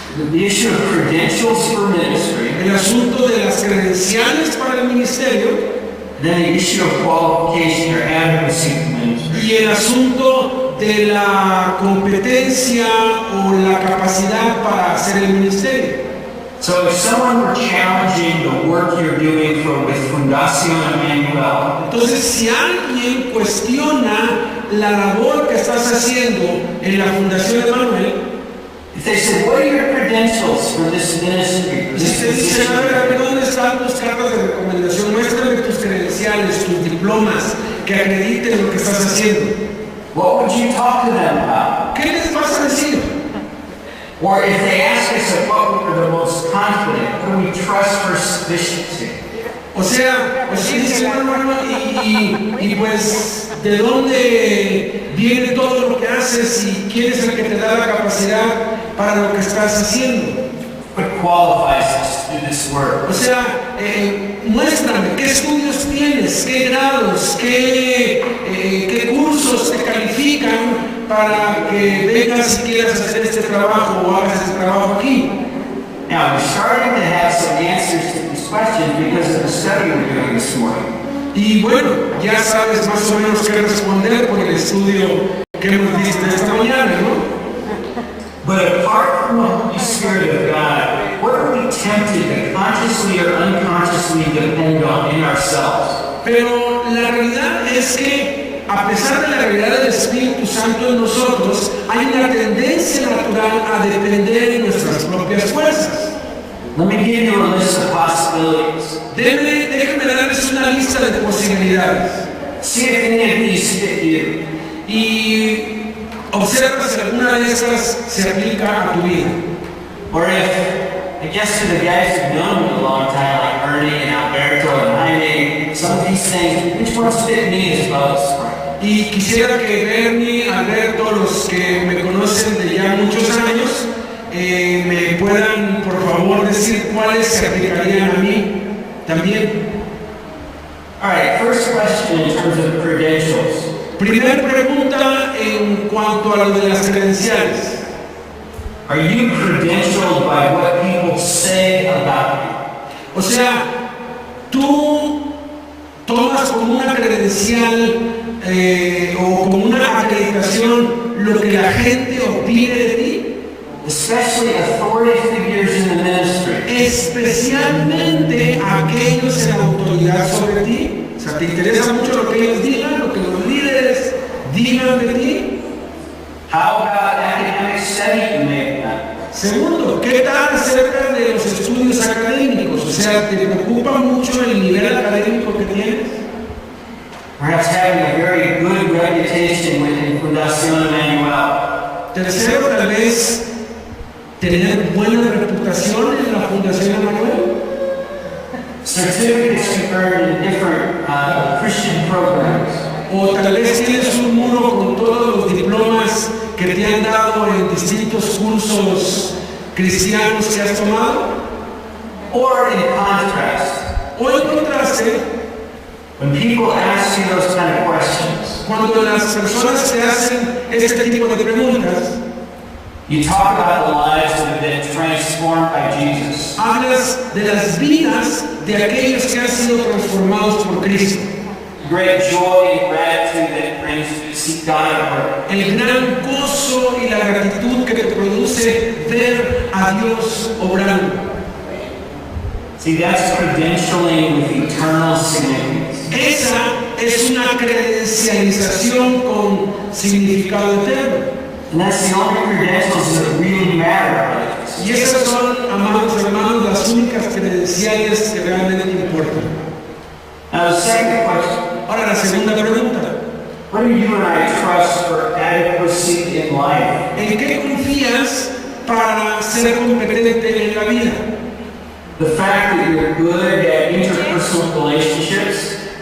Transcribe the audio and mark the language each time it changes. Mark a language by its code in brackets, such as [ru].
[en] The issue of credentials for ministry, [es] El asunto de las credenciales para el ministerio [en] and then the issue of qualification or adequacy for ministry. [es] y el asunto de la competencia o la capacidad para hacer el ministerio. [en] So if someone were challenging the work you're doing with Fundación Emmanuel, [es] Entonces, si alguien cuestiona la labor que estás haciendo en la Fundación Emmanuel, [en] if they said, what are your credentials for this ministry, for [es] si [en] this [es] te dicen, [en] position? [es] a ver, ¿dónde están tus cartas de recomendación? Muéstrame tus credenciales, tus diplomas que acrediten lo que estás haciendo. [en] What would you talk to them about? [es] ¿Qué les vas a decir? [en] Or if they ask us what we're the most confident, what do we trust for sufficiency? [es] O sea, pues sí, dice, bueno, y pues, ¿de dónde viene todo lo que haces y quién es el que te da la capacidad para lo que estás haciendo? [en] What qualifies us to do this work? [es] O sea, muéstrame qué estudios tienes, qué grados, qué cursos te califican para que vengas y quieras hacer este trabajo o hagas este trabajo aquí. [en] Now, we're starting to have some answers to these questions because of the study we're doing this morning. [es] Y bueno, ya sabes más o menos qué responder por el estudio que hemos visto esta mañana, ¿no? [en] But apart from the Holy Spirit of God, what are we tempted to consciously or unconsciously depend on in ourselves? [es] Pero la realidad es que, a pesar de la realidad del Espíritu Santo en nosotros, hay una tendencia natural a depender de nuestras propias fuerzas. [en] Let me give you a list of possibilities. [es] Déjenme darles una lista de posibilidades. [en] See if any of these fit you. [es] Y observa si alguna de esas se aplica a tu vida. [en] Or if, I guess to the guys who've known me a long time, like Ernie and Alberto and Jaime, some of these things, which ones fit me as most? [es] Y quisiera que Bernie, Alberto, los que me conocen de ya muchos años, me puedan por favor decir cuáles se aplicarían a mí también. [en] All right, first question in terms of credentials. [es] Primera pregunta en cuanto a lo de las credenciales. [en] Are you credentialed by what people say about you? [es] O sea, tú tomas como una credencial o como una acreditación lo que la gente opine de ti. [en] Especially authority figures in the ministry. [es] Especialmente aquellos en autoridad sobre ti. O sea, ¿te interesa mucho lo que ellos digan, lo que los líderes digan de ti? [en] How about academic study you may have done? [es] Segundo, ¿qué tal acerca de los estudios académicos? O sea, ¿te preocupa mucho el nivel académico que tienes? [en] Perhaps having a very good reputation within Fundación Emmanuel. [es] Tercero, tal vez tener buena reputación en la Fundación Emmanuel. [en] Certificates you earned in different Christian programs. [es] O tal vez tienes un muro con todos los diplomas que te han dado en distintos cursos cristianos que has tomado. [en] Or in contrast, [es] O en contraste, [en] when people ask you those kind of questions, [es] cuando las personas te hacen este tipo de preguntas, [en] you talk about the lives that have been transformed by Jesus. [es] hablas de las vidas de aquellos que han sido transformados por Cristo. [en] Great joy and gratitude that brings you to see God at work. [es] El gran gozo y la gratitud que te produce ver a Dios obrando. [en] See, that's credentialing with eternal significance. [es] Esa es una credencialización con significado eterno. [en] And that's the only credentials that really matter. [es] Y esas son, amados hermanos, las únicas credenciales que realmente importan. [en] Now, the second question, [es] Ahora, la segunda pregunta. [en] what do you and I trust for adequacy in life? [es] ¿En qué confías para ser competente en la vida? [en] The fact that you're good at interpersonal relationships?